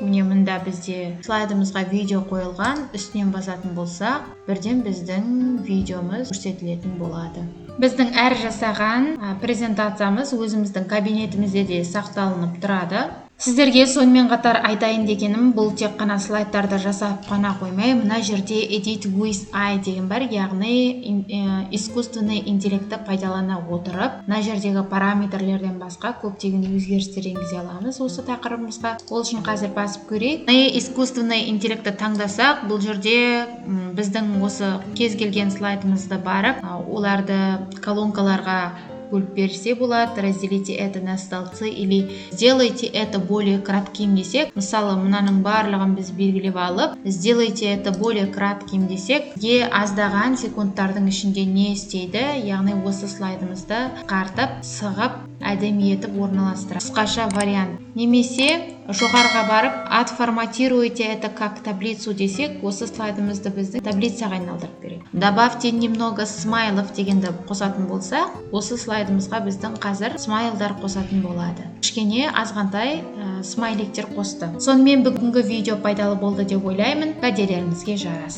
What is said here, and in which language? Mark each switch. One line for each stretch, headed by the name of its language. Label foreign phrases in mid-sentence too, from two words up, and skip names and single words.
Kazakh: Міне мында бізде слайдымызға видео қойылған. Үстінен басатын болсақ, бірден біздің видеомыз көрсетілетін болады. Біздің әр жасаған презентациямыз өзіміздің кабинетімізде де сақталынып тұрады. Сіздерге сонымен қатар айтайын дегенім, бұл тек қана слайдтарды жасап қана қоймай, мына жерде
English: edit with AI
Kazakh: деген бар, яғни
Russian: искусственный интеллектті
Kazakh: пайдалана отырып, мына жердегі параметрлерден басқа көптеген өзгерістер енгізе аламыз осы тақырыбымызға. Ол үшін қазір басып көрейік.
Russian: Искусственный интеллектті
Kazakh: таңдасақ, бұл жерде біздің осы кез келген слайдымызды барып, оларды колонкаларға бөліп берсе болады.
Russian: Разделите это на столбцы или сделайте это более кратким
Kazakh: десек, мысалы мынаның барлығын біз белгілеп алып,
Russian: сделайте это более кратким
Kazakh: десек, аздаған секундтардың ішінде не істейді, яғни осы слайдымызды қартып, сығып, әдемі етіп орналастырады. Қысқаша вариант. Немесе жоғарыға барып,
Russian: отформатируйте это как таблицу
Kazakh: десек, осы слайдымызды біздің таблицаға айналдырып береді.
Russian: Добавьте немного смайлов
Kazakh: дегенді қосатын болсақ, осы слайдымызға біздің қазір смайлдар қосатын болады. Кішкене азғантай смайликтер қосты. Сонымен бүгінгі видео пайдалы болды деп ойлаймын. Кәделеріңізге жарасын.